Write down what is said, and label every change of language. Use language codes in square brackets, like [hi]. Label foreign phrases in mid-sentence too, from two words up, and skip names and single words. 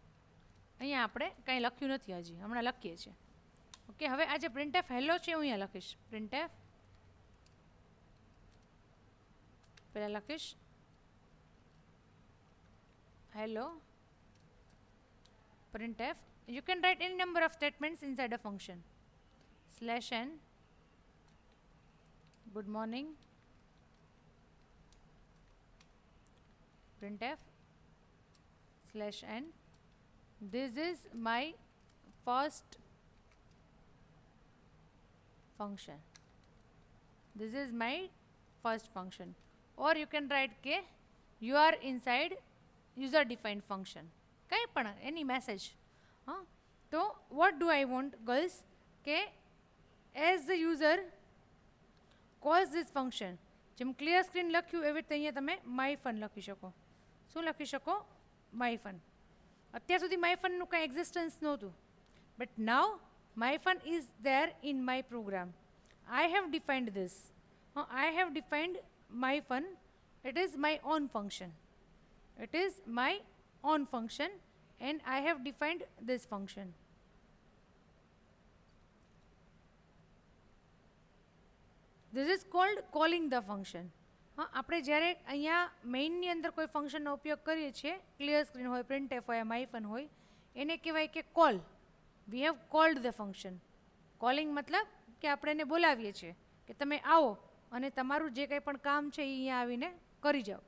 [gu] ઓકે, અહીંયા આપણે કંઈ લખ્યું નથી હજી, હમણાં લખીએ છીએ. ઓકે, હવે આ જે પ્રિન્ટએફ હેલો છે હું અહીંયા લખીશ. પ્રિન્ટએફ પહેલાં લખીશ હેલો printf. [en] You can write any number of statements inside a function. /n good morning printf /n this is my first function. This is my first function. Or you can write કે you are inside user defined function. [gu] કંઈ પણ [en] any message. [gu] હા, તો [en] what do I want girls [gu] કે [en] as the user calls this function, [gu] જેમ [en] clear screen [gu] લખ્યું એવી રીતે અહીંયા તમે માય ફન લખી શકો. શું લખી શકો? માય ફન. અત્યાર સુધી માય ફનનું કંઈ એક્ઝિસ્ટન્સ નહોતું, [en] but now My Fun is there in my program. I have defined this. I have defined My Fun. It is my own function. It is my own function and I have defined this function. This is called calling the function. [gu] હા, આપણે જ્યારે અહીંયા મેઇનની અંદર કોઈ ફંક્શનનો ઉપયોગ કરીએ છીએ, [en] clear screen [gu] હોય, પ્રિન્ટએફ હોય, માયફન હોય, એને કહેવાય કે કોલ. [en] We have called the function. [gu] કોલિંગ મતલબ કે આપણે એને બોલાવીએ છીએ કે તમે આવો અને તમારું જે કંઈ પણ કામ છે એ અહીંયા આવીને કરી જાઓ.